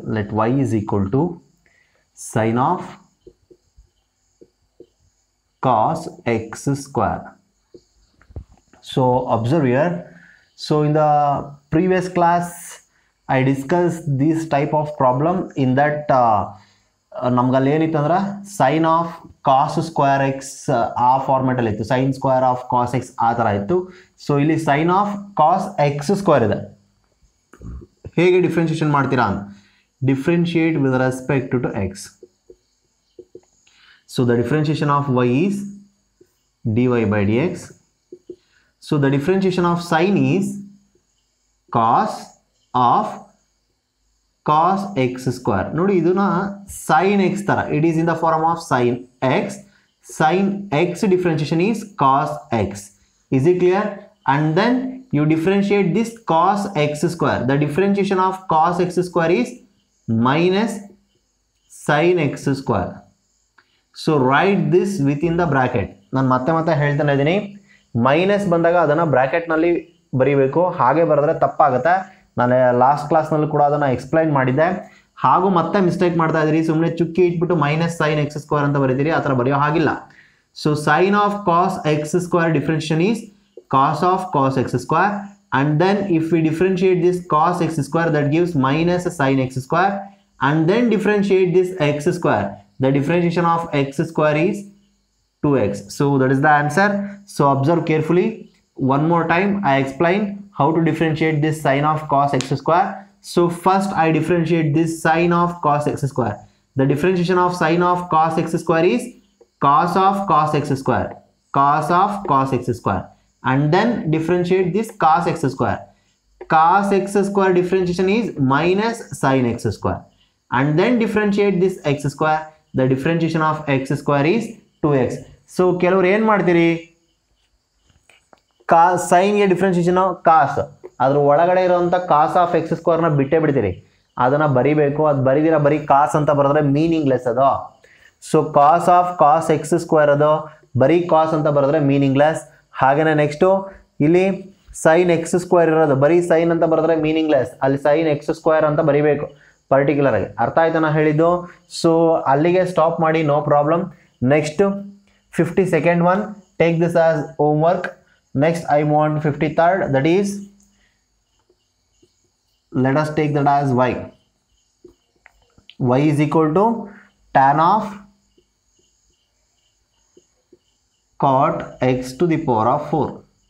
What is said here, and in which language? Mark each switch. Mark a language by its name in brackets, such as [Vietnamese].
[English] Let y is equal to sine of cos x square. So observe here. So in the previous class I discussed this type of problem. In that [Kannada] ನಮ್ಗಲ್ಲಿ ಏನಿತ್ತಂದ್ರೆ [English] sine of cos square x [Kannada] ಆ ಫಾರ್ಮೆಟಲ್ಲಿ ಇತ್ತು, [English] sine square of cos x [Kannada] ಆ ಥರ ಇತ್ತು. So ಇಲ್ಲಿ [English] sine of cos x square [Kannada] ಇದೆ. ಹೇಗೆ differentiation ಮಾಡ್ತೀರಾ ಅಂತ, [English] Differentiate with respect to x. So the differentiation of y is dy by dx. So the differentiation of sine is cos of cos x square. [Kannada] ನೋಡಿ ಇದನ್ನ sin x ತರ, [English] it is in the form of sin x. Sin x differentiation is cos x. Is it clear? And then you differentiate this cos x square. The differentiation of cos x square is minus sin x square. So write this within the bracket. [Kannada] ನಾನು ಮತ್ತೆ ಹೇಳ್ತಾನೆ ಇದ್ದೀನಿ, minus ಬಂದಾಗ ಅದನ್ನು ಬ್ರ್ಯಾಕೆಟ್ನಲ್ಲಿ ಬರೀಬೇಕು. ಹಾಗೆ ಬರೆದ್ರೆ ತಪ್ಪಾಗುತ್ತೆ. ನಾನು ಲಾಸ್ಟ್ ಕ್ಲಾಸ್ನಲ್ಲೂ ಕೂಡ ಅದನ್ನು ಎಕ್ಸ್ಪ್ಲೈನ್ ಮಾಡಿದ್ದೆ. ಹಾಗೂ ಮತ್ತೆ ಮಿಸ್ಟೇಕ್ ಮಾಡ್ತಾ ಇದ್ದೀರಿ, ಸುಮ್ಮನೆ ಚುಕ್ಕಿ ಇಟ್ಬಿಟ್ಟು [English] minus sine x square [Kannada] ಅಂತ ಬರೀತೀರಿ, ಆ ಥರ ಬರೆಯೋ ಹಾಗಿಲ್ಲ. [English] So sine of cos x square differentiation is cos of cos x square, and then if we differentiate this cos x square, that gives minus sin x square, and then differentiate this x square. The differentiation of x square is 2x. So that is the answer. So observe carefully. One more time I explain how to differentiate this sine of cos x square. So first I differentiate this sine of cos x square. The differentiation of sine of cos x square is cos of cos x square, cos of cos x square, and then differentiate this cos x square. Cos x square differentiation is minus sin x square, and then differentiate this x square. The differentiation of x square is 2x. [Kannada] So ಕೆಲವರು ಏನು ಮಾಡ್ತೀರಿ, ಸೈನ್ಗೆ differentiation ಕಾಸ್, ಅದ್ರ ಒಳಗಡೆ ಇರೋಂಥ [English] cos of x ಸ್ಕ್ವೇರ್ನ [Kannada] ಬಿಟ್ಟೇ ಬಿಡ್ತೀರಿ. ಅದನ್ನು ಬರಿಬೇಕು. ಅದು ಬರೀದಿರ ಬರೀ ಕಾಸ್ ಅಂತ ಬರೆದ್ರೆ ಮೀನಿಂಗ್ಲೆಸ್ ಅದು. So [English] cos of cos x square [Kannada] ಅದು ಬರೀ ಕಾಸ್ ಅಂತ ಬರೆದ್ರೆ ಮೀನಿಂಗ್ಲೆಸ್. ಹಾಗೆಯೇ ನೆಕ್ಸ್ಟು ಇಲ್ಲಿ [English] sine x square [Kannada] ಇರೋದು ಬರೀ ಸೈನ್ ಅಂತ ಬರೆದ್ರೆ ಮೀನಿಂಗ್ಲೆಸ್. ಅಲ್ಲಿ [English] sine x square [Kannada] ಅಂತ ಬರಿಬೇಕು ಪರ್ಟಿಕ್ಯುಲರ್ ಆಗಿ. ಅರ್ಥ ಆಯ್ತಾ ನಾ ಹೇಳಿದ್ದು? ಸೊ ಅಲ್ಲಿಗೆ ಸ್ಟಾಪ್ ಮಾಡಿ, [English] No problem. Next 52nd one, take this as homework. Next I want 53rd, that is, let us take that as y. Y is equal to tan of cot x to the power of 4.